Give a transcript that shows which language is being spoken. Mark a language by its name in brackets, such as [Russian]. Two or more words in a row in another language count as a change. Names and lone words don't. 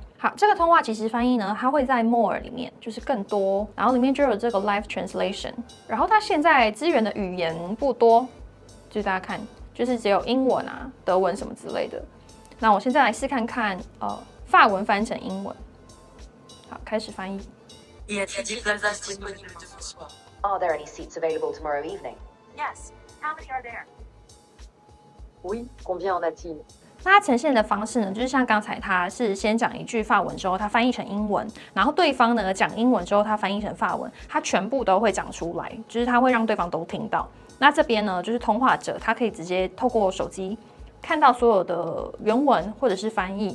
[Chinese] 好，这个通话即时翻译呢，它会在 More 里面，就是更多，然后里面就有这个 Live Translation，然后它现在支援的语言不多，就是大家看，就是只有英文啊、德文什么之类的。那我现在来试看看，法文翻成英文。好，开始翻译。 [English] Are there any seats available tomorrow evening? Yes. How many are there? [French] Oui. Combien en a-t-il? [Chinese] 那它呈现的方式呢，就是像刚才它是先讲一句法文之后，它翻译成英文，然后对方呢讲英文之后，它翻译成法文，它全部都会讲出来，就是它会让对方都听到。那这边呢，就是通话者他可以直接透过手机看到所有的原文或者是翻译。